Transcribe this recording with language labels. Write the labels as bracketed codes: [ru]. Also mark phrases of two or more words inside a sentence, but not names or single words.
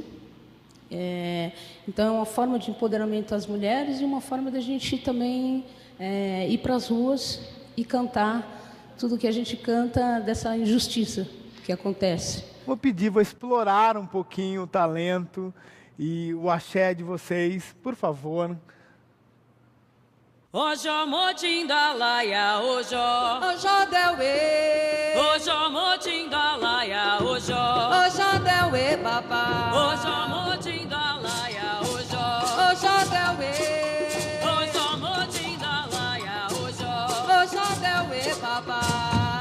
[pt] Então é uma forma de empoderamento das mulheres e uma forma da gente também ir para as ruas e cantar tudo que a gente canta dessa injustiça que acontece. Vou explorar um pouquinho o talento e o axé de vocês, por favor. Ojo motindalaia, ojo, ojo delwe, ojo motindalaia, ojo, ojo delwe, papá, ojo motindalaia, ojo, ojo delwe, ojo motindalaia, ojo, ojo delwe, papá.